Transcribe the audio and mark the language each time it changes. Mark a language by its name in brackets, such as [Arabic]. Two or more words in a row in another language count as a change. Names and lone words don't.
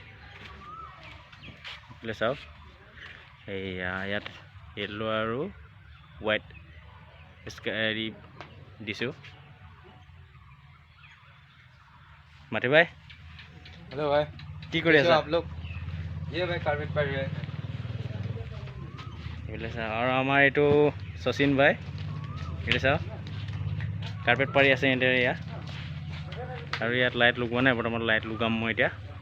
[Assamese] চাওক, এইয়া ইয়াত [English] yellow আৰু white [Assamese] হেৰি দিছোঁ। মাটি ভাই, [Hindi] हेलो भाई, [Assamese] কি কৰি আছা? [Hindi] आप लोग ये भाई कारपेट पर है। [Assamese] এইফালে চাওক, আৰু আমাৰ এইটো শচীন ভাই, এইটো চাওক কাৰ্পেট পাৰি আছে সিহঁতে। এয়া আৰু ইয়াত লাইট লগোৱা নাই বৰ্তমান, লাইট লগাম মই এতিয়া।